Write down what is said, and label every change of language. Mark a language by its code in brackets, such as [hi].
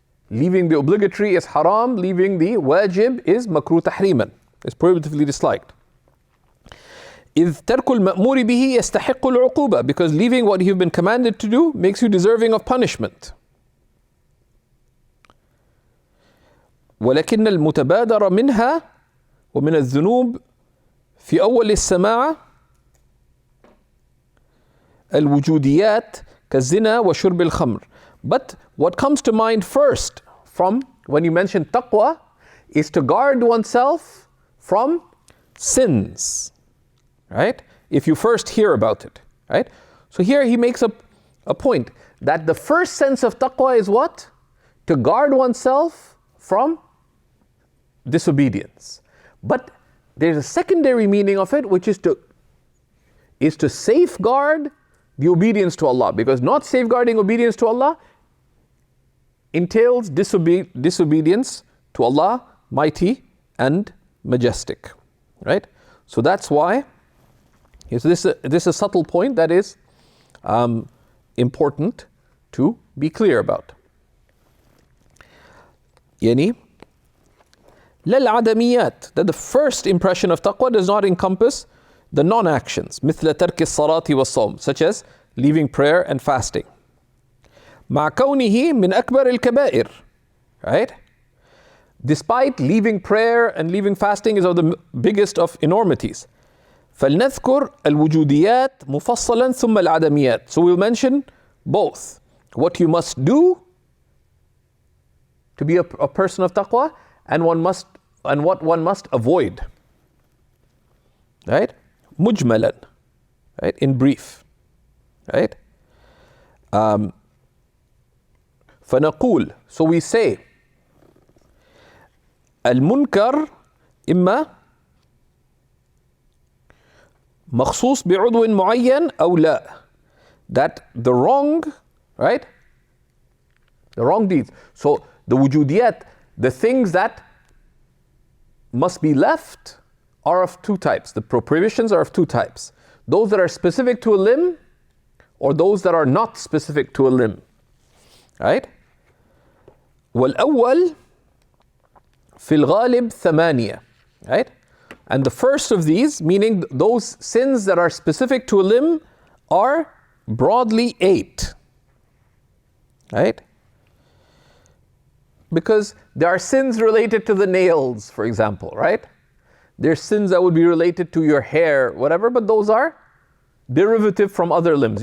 [en] Leaving the obligatory is haram, leaving the wajib is makruh tahriman, is prohibitively disliked. [ar] إذ ترك المأمور به يستحق العقوبة, [en] because leaving what you've been commanded to do makes you deserving of punishment. [ar] ولكن المتبادر منها ومن الذنوب في أول السماع الوجوديات كالزنا وشرب الخمر. [en] But what comes to mind first from when you mention taqwa is to guard oneself from sins, right? If you first hear about it, right? So here he makes a point that the first sense of taqwa is what? To guard oneself from disobedience. But there's a secondary meaning of it, which is to safeguard the obedience to Allah, because not safeguarding obedience to Allah entails disobedience to Allah, mighty and majestic, right? So that's why this is a subtle point that is important to be clear about. Yani, [ar] للعدميات, [en] that the first impression of taqwa does not encompass the non-actions, [ar] مثل ترك الصلاة والصوم, [en] such as leaving prayer and fasting. [ar] مع كونه من أكبر الكبائر, right? [en] Despite leaving prayer and leaving fasting is of the biggest of enormities. [ar] فلنذكر الوجوديات مفصلا ثم العدميات. [en] So we'll mention both what you must do to be a person of taqwa and what one must avoid, right? [ar] مجملا, right? [en] In brief, right? [ar] فنقول, [en] so we say [ar] المنكر إما مخصوص بعضو معين أو لا, [en] that the wrong, right? The wrong deeds. So the wujudiyat, the things that must be left, are of two types. The prohibitions are of two types. Those that are specific to a limb, or those that are not specific to a limb, right? [ar] والأول في الغالب ثمانية, right? [en] And the first of these, meaning those sins that are specific to a limb, are broadly 8, right? Because there are sins related to the nails, for example, right? There's sins that would be related to your hair, whatever, but those are derivative from other limbs.